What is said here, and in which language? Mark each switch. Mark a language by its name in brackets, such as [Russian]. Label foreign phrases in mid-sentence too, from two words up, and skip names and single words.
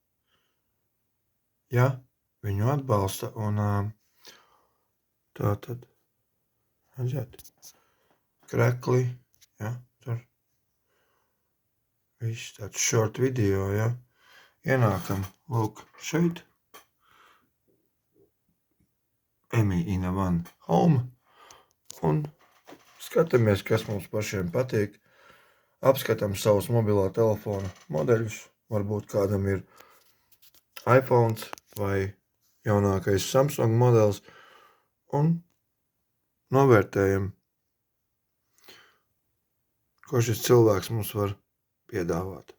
[Latvian] Ja viņu atbalsta un tātad, redzēt, krekli, ja, tur viss tāds [English] short video, [Latvian] ja. Ienākam, lūk, šeit. Emmy in a one home. Un skatāmies, kas mums pašiem patīk. Apskatām savus mobilo telefonu modeļus. Varbūt kādam ir iPhone vai jaunākais Samsung modelis. Un novērtējam, ko šis cilvēks mums var piedāvāt.